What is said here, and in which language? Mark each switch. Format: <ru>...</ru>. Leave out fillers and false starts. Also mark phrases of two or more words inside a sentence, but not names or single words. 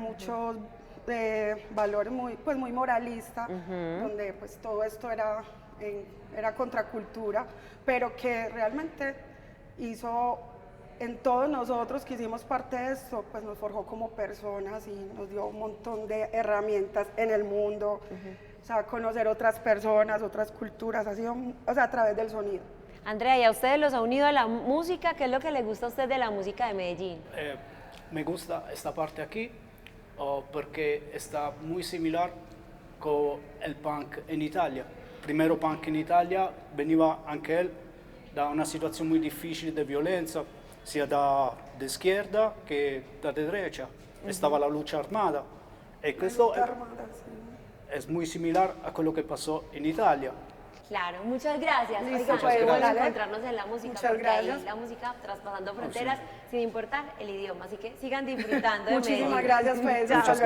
<es>muchos valores, muy moralista, donde pues todo esto era contracultura, pero que realmente hizo en todos nosotros que hicimos parte de esto, pues nos forjó como personas y nos dio un montón de herramientas en el mundo, o sea, conocer otras personas, otras culturas, ha sido, o sea, a través del sonido. Andrea, ¿y a ustedes los ha unido a la música? ¿Qué es lo que les gusta a usted de la música de Medellín? Me gusta esta parte aquí, Porque está muy similar con el punk en Italia.</es> <it>Primero punk in Italia veniva anche él da una situazione muy difficile di violenza, sia da izquierda che da derecha.</it> <es>Estaba la lucha armada.</es> <it>E questo</it> <es>es muy similar</es> <it>a quello che</it> <es>pasó en Italia. Claro, muchas gracias. Listo, Oigan, pues, podemos dale. encontrarnos en la música, Muchas porque ahí gracias. la música traspasando fronteras sin importar el idioma. Así que sigan disfrutando de Muchísimas Medellín. gracias, pues. Muchas hasta luego.</es>